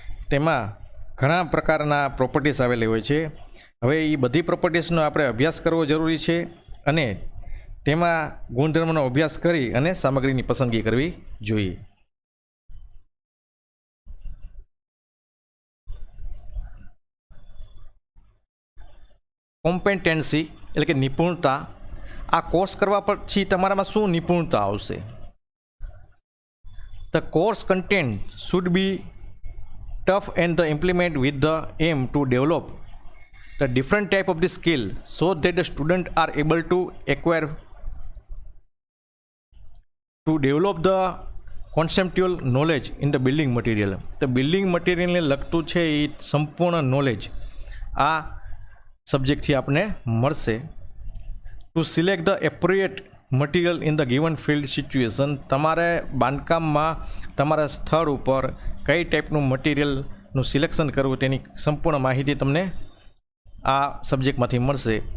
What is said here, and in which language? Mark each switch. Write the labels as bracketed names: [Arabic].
[Gujarati] તેમાં ઘણા પ્રકારના પ્રોપર્ટીસ આવેલી હોય છે. હવે એ બધી પ્રોપર્ટીસનો આપણે અભ્યાસ કરવો જરૂરી છે અને તેમાં ગુણધર્મનો અભ્યાસ કરી અને સામગ્રીની પસંદગી કરવી જોઈએ. કોમ્પેટન્સી એટલે કે નિપુણતા. આ કોર્સ કરવા પછી તમારામાં શું નિપુણતા આવશે? [English] The course content should be tough and the implement with the aim to develop the different type of the skill so that the student are able to acquire to develop the conceptual knowledge in the building material. The building material [Gujarati] ને લગતું છે એ સંપૂર્ણ knowledge આ સબ્જેક્ટથી આપણે મળશે. [English] to select the appropriate material in the given field situation, [Gujarati] તમારે બાંધકામમાં તમારા સ્થળ ઉપર કઈ ટાઈપનું મટીરિયલનું સિલેક્શન કરવું તેની સંપૂર્ણ માહિતી તમને આ સબ્જેક્ટમાંથી મળશે.